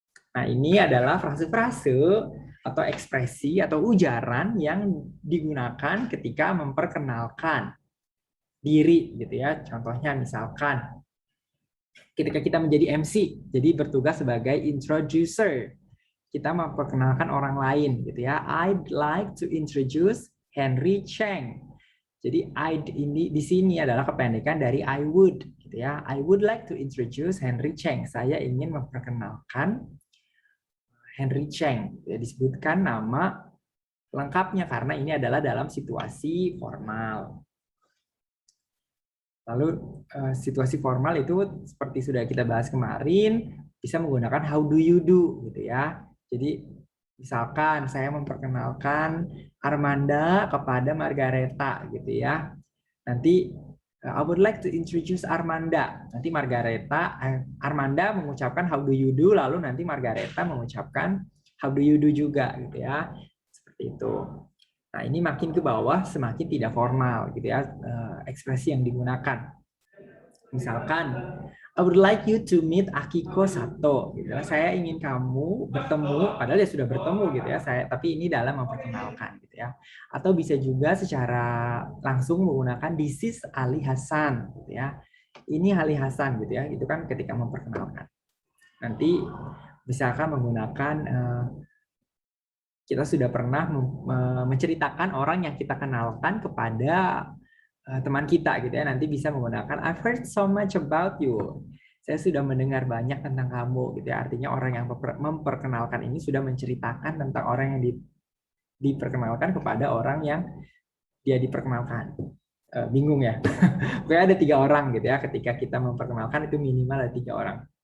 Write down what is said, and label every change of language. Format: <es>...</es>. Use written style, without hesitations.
<id>Nah, ini adalah frase-frase atau ekspresi atau ujaran yang digunakan ketika memperkenalkan diri gitu ya. Contohnya misalkan ketika kita menjadi MC, jadi bertugas sebagai introducer. Kita memperkenalkan orang lain gitu ya.</id> <en>I'd like to introduce Henry Cheng.</en> <id>Jadi I'd ini di sini adalah kependekan dari</id> <en>I would</en> <id>gitu ya.</id> <en>I would like to introduce Henry Cheng.</en> <id>Saya ingin memperkenalkan Henry Cheng, ya, disebutkan nama lengkapnya karena ini adalah dalam situasi formal. Lalu situasi formal itu seperti sudah kita bahas kemarin, bisa menggunakan</id> <en>how do you do</en> <id>gitu ya. Jadi misalkan saya memperkenalkan Armanda kepada Margareta gitu ya. Nanti</id> <en>I would like to introduce Armanda.</en> <id>Nanti Armanda mengucapkan</id> <en>how do you do,</en> <id>lalu nanti Margareta mengucapkan how do you do juga gitu ya. Seperti itu. Nah, ini makin ke bawah semakin tidak formal gitu ya ekspresi yang digunakan. Misalkan</id> <en>I would like you to meet Akiko Sato</en> <id>gitu. Saya ingin kamu bertemu, padahal dia sudah bertemu gitu ya. Tapi ini dalam memperkenalkan gitu ya. Atau bisa juga secara langsung menggunakan</id> <en>this is Ali Hasan</en> <id>gitu ya. Ini Ali Hasan gitu ya. Itu kan ketika memperkenalkan. Nanti misalkan menggunakan kita sudah pernah menceritakan orang yang kita kenalkan kepada teman kita gitu ya. Nanti bisa menggunakan</id> <en>I've heard so much about you.</en> <id>Saya sudah mendengar banyak tentang kamu gitu ya. Artinya orang yang memperkenalkan ini sudah menceritakan tentang orang yang diperkenalkan kepada orang yang dia diperkenalkan. Bingung ya. Pokoknya ada 3 orang gitu ya. Ketika kita memperkenalkan itu minimal ada 3 orang.</id>